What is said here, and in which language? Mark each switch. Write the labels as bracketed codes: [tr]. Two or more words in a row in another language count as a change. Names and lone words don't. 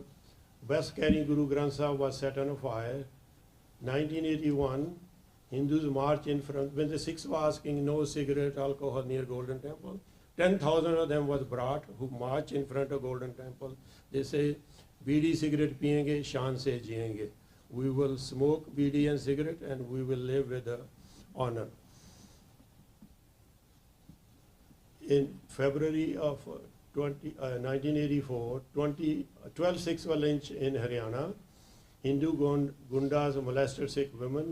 [en] Bus carrying Guru Granth Sahib was set on fire. 1981, Hindus marched in front. When the Sikhs were asking no cigarette, alcohol near Golden Temple, 10,000 of them was brought who marched in front of Golden Temple. [hi] They say, "Bidi cigarette piyenge, shaan se jiyenge." [en] We will smoke bidi and cigarette and we will live with honor. In February of 1984, 12 Sikhs were lynched in Haryana. Hindu gundas molested Sikh women.